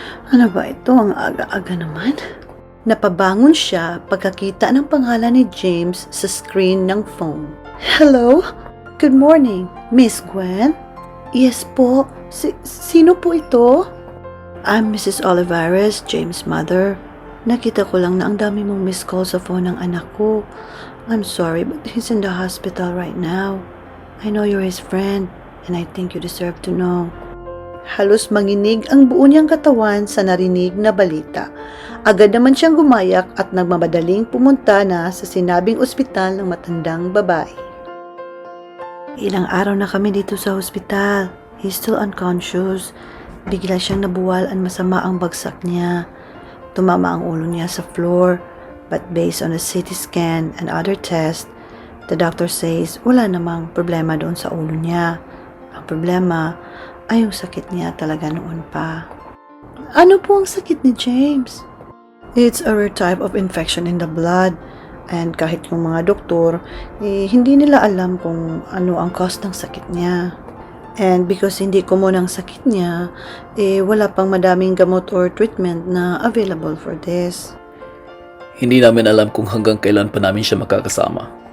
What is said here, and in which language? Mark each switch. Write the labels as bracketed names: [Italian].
[Filipino] Ano ba ito? Ang aga-aga naman. Napabangon siya pagkakita ng pangalan ni James sa screen ng phone. [English] Hello? Good morning, Miss Gwen? Yes po. [Filipino] Sino po ito? [English] I'm Mrs. Olivares, James' mother. [Filipino] Nakita ko lang na ang dami mong missed call sa phone ng anak ko. [English] I'm sorry, but he's in the hospital right now. I know you're his friend, and I think you deserve to know. [Filipino] Halos manginig ang buo niyang katawan sa narinig na balita. Agad naman siyang gumayak at nagmamadaling pumunta na sa sinabing ospital ng matandang babae. Ilang araw na kami dito sa ospital. [English] He's still unconscious. [Filipino] Bigla siyang nabuwal at masama ang bagsak niya. Tumama ang ulo niya sa floor. [English] But based on a CT scan and other tests, the doctor says [Filipino] wala namang problema doon sa ulo niya. Ang problema ay yung sakit niya talaga noon pa. Ano po ang sakit ni James? [English] It's a rare type of infection in the blood. [Filipino] And kahit yung mga doktor, hindi nila alam kung ano ang cause ng sakit niya. And because hindi common ang sakit niya, wala pang madaming gamot or treatment na [English] available for this. [Filipino] Hindi namin alam kung hanggang kailan pa namin siya makakasama.